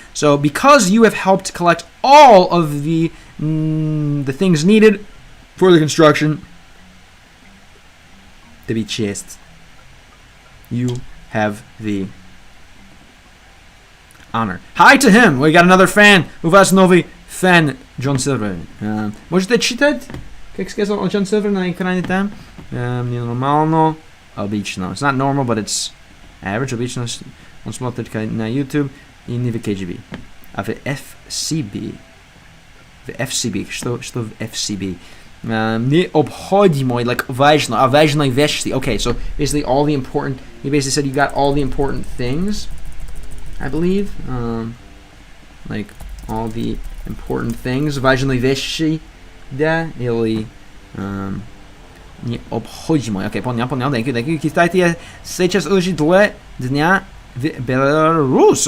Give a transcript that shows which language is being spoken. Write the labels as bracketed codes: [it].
[en] So because you have helped collect all of the things needed for the construction, you have the honor. Hi to him. We got another fan. [ru] У вас новый fan, John Silver. Можете читать, как сказал John Silver на экране там? Не нормально. Обычно. [en] It's not normal, but it's average. [ru] Обычно он смотрит на YouTube и не в KGB. А в FCB. В FCB. Что в FCB? Необходимой, [en] like [ru] важно, важной вещи. [en] Okay, so basically all the important. He basically said you got all the important things, I believe. Like all the important things. [ru] Важные вещи, да, или необходимой. [en] Okay, [ru] понял. [en] Thank you. [ru] Кстати, сейчас уже 2 дня в Беларусь.